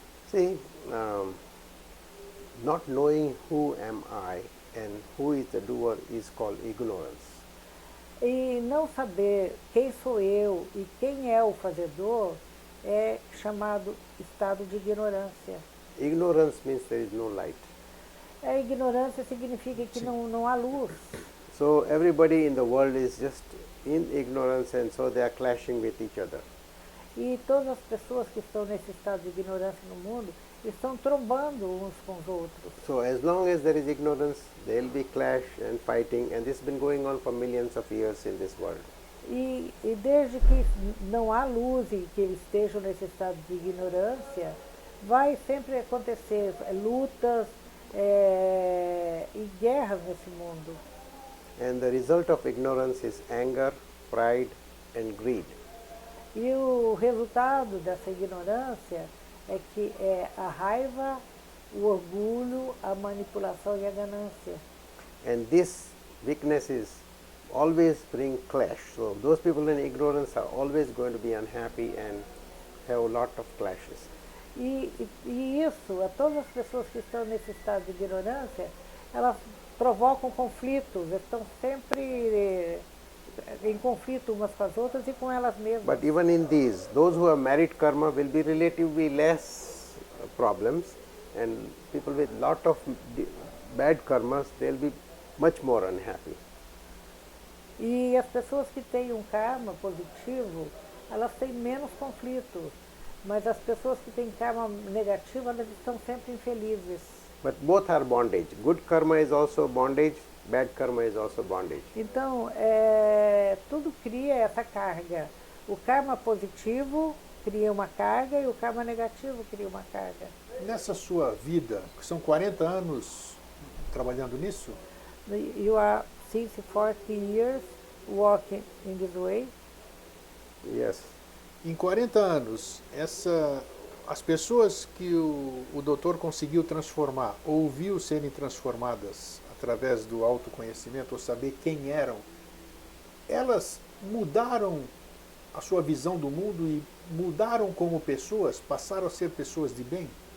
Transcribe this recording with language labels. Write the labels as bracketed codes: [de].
[en] See, not knowing who am I and who is the doer is called ignorance. [pt] E não saber quem sou eu e quem é o fazedor é chamado estado de ignorância. [en] Ignorance means there is no light. [pt] A ignorância significa que não há luz. [en] So everybody in the world is just in ignorance, and so they are clashing with each other. [pt] E todas as pessoas que estão nesse estado de ignorância no mundo estão trombando uns com os outros. [en] So as long as there is ignorance, there will be clash and fighting, and this has been going on for millions of years in this world. [pt] E desde que não há luz e que eles estejam nesse estado de ignorância, vai sempre acontecer lutas e guerras nesse mundo. [en] And the result of ignorance is anger, pride, and greed. [pt] E o resultado dessa ignorância é que é a raiva, o orgulho, a manipulação e a ganância. [en] And these weaknesses always bring clash. So those people in ignorance are always going to be unhappy and have a lot of clashes. [pt] E isso, a todas as pessoas que estão nesse estado de ignorância, elas provocam conflitos, estão sempre em conflito umas com as outras e com elas mesmas. [en] But even in these, those who have merit karma will be relatively less problems, and people with lot of bad karmas, they'll be much more unhappy. [pt] E as pessoas que têm um karma positivo, elas têm menos conflitos, mas as pessoas que têm karma negativo, elas estão sempre infelizes. [en] But both are bondage. Good karma is also bondage, bad karma is also bondage. [pt] Então, tudo cria essa carga. O karma positivo cria uma carga e o karma negativo cria uma carga. Nessa sua vida, que são 40 anos trabalhando nisso, [en] You are since 40 years working in this way. Yes. [pt] em 40 anos, as pessoas que o doutor conseguiu transformar, ou viu serem transformadas através do autoconhecimento, ou saber quem eram, elas mudaram a sua visão do mundo e mudaram como pessoas, passaram a ser pessoas de bem?